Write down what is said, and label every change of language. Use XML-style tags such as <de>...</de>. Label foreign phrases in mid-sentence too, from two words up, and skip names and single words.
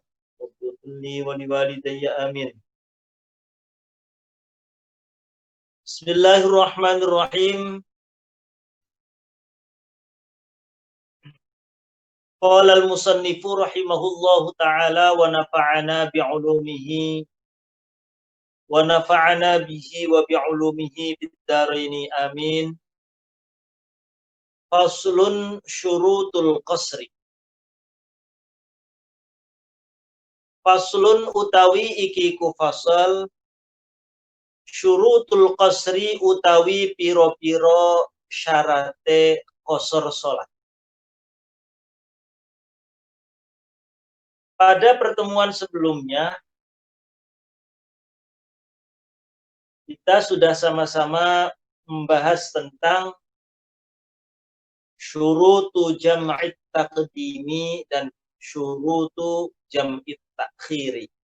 <ar>واغفر لي ولوالدي آمين بسم الله الرحمن الرحيم. قال المصنف رحمه الله تعالى ونفعنا بعلومه ونفعنا به وبعلومه بالدارين آمين. فصل شروط القصر.</ar> <jv>Faslun utawi iki ku fasal</jv> <ar>شروط القصر</ar> <jv>utawi piro-piro syarate qasar salat.</jv> <id>Pada pertemuan sebelumnya, kita sudah sama-sama membahas tentang</id> <ar>شروط جمع التقديم</ar> <id>dan</id> <ar>شروط جمع التأخير.</ar>